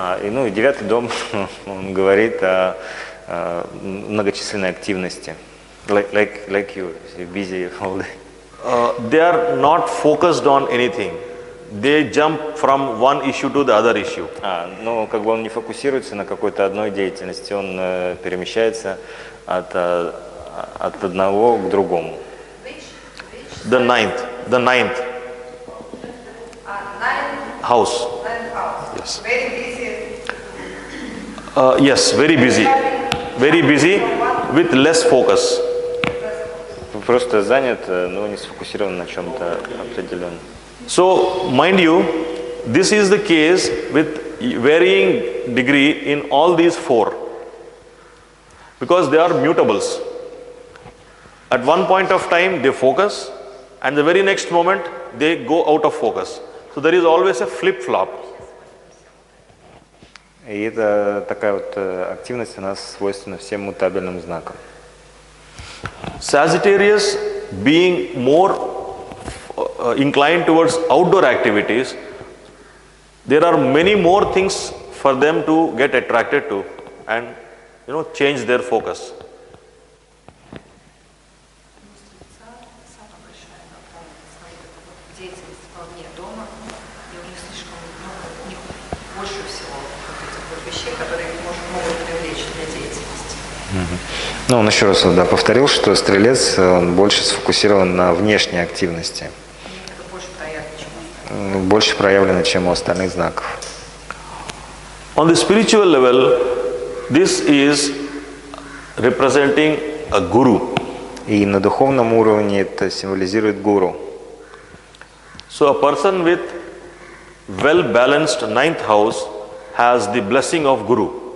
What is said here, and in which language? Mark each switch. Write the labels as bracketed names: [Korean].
[Russian] Ну и девятый дом, он говорит о многочисленной активности. [English] Like you, busy all day. They are not focused on anything. They jump from one issue to the other issue. [Russian] Но как бы он не фокусируется на какой-то одной деятельности, он перемещается от одного к другому. [English] The ninth house. Yes. Very busy. Yes, very busy. Very busy with less focus. [Russian] Просто занят, но не сфокусирован на чем-то определенном. [English] So, mind you, this is the case with varying degree in all these four, because they are mutables. At one point of time they focus, and the very next moment they go out of focus. So there is always a flip-flop. [Russian] И это такая вот активность, она свойственна всем мутабельным знакам. [English] Sagittarius, being more inclined towards outdoor activities, there are many more things for them to get attracted to and, change their focus. [Russian] Больше всего вот этих вот вещей, которые их могут привлечь для деятельности. Ну, он еще раз повторил, что стрелец он больше сфокусирован на внешней активности. Больше проявлено, чем у остальных знаков. [English] On the spiritual level, this is representing a guru. [Russian] И на духовном уровне это символизирует гуру. [English] So a person with well-balanced ninth house has the blessing of guru.